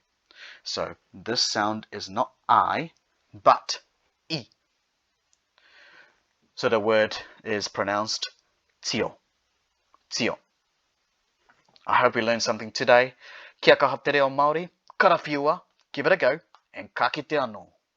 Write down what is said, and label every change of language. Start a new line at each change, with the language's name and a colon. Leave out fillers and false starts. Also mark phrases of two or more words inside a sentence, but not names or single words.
English: So this sound is not I, but I. So the word is pronounced tio, tio. I hope you learned something today.
Māori: Kia kaha Te Reo Māori, Karawhiua,
English: give it a go, and
Māori: ka kite anō.